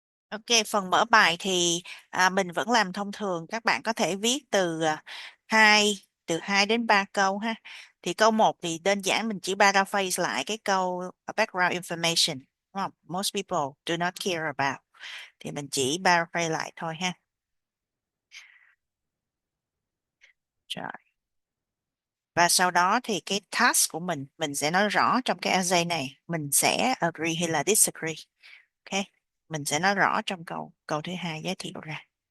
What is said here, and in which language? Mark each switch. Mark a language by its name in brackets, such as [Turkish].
[Vietnamese] Ok, phần mở bài thì mình vẫn làm thông thường. Các bạn có thể viết từ 2 đến 3 câu ha. Thì câu một thì đơn giản mình chỉ paraphrase lại cái câu background information, đúng không? [English] Most people do not care about. [Vietnamese] Thì mình chỉ paraphrase lại thôi ha. Rồi. Và sau đó thì cái task của mình sẽ nói rõ trong cái essay này. Mình sẽ agree hay là disagree. Ok. Mình sẽ nói rõ trong câu câu thứ hai giới thiệu ra.